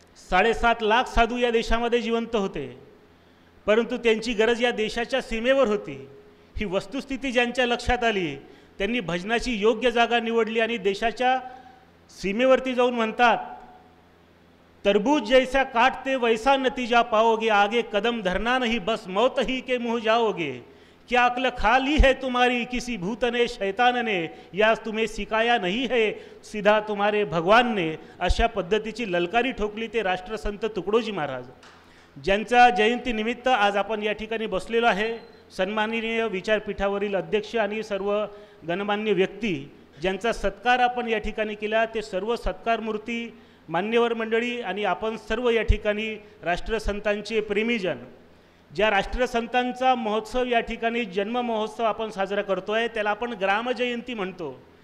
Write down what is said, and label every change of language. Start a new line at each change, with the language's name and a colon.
Marathi: 7.5 लाख साधू या देशामध्ये जिवंत होते, परंतु त्यांची गरज या देशाच्या सीमेवर होती. ही वस्तुस्थिती ज्यांच्या लक्षात आली त्यांनी भजनाची योग्य जागा निवडली आणि देशाच्या सीमेवरती जाऊन म्हणतात,
Hindi: तरबूज जैसा काटते वैसा नतीजा पाओगे, आगे कदम धरना नहीं बस मौत ही के मुँह जाओगे. क्या अक्ल खा ली है तुम्हारी किसी भूत ने शैतान ने, या तुम्हें सिखाया नहीं है सीधा तुम्हारे भगवान ने.
Marathi: अशा पद्धतीची ललकारी ठोकली ते राष्ट्रसंत तुकडोजी महाराज, ज्यांच्या जयंतीनिमित्त आज आपण या ठिकाणी बसलेलो आहे. सन्माननीय विचारपीठावरील अध्यक्ष आणि सर्व गणमान्य व्यक्ती ज्यांचा सत्कार आपण या ठिकाणी केला, ते सर्व सत्कारमूर्ती, मान्यवर मंडळी आणि आपण सर्व या ठिकाणी राष्ट्रसंतांचे प्रेमीजन, ज्या राष्ट्रसंतांचा महोत्सव या ठिकाणी जन्म महोत्सव आपण साजरा करतो आहे त्याला आपण ग्रामजयंती म्हणतो.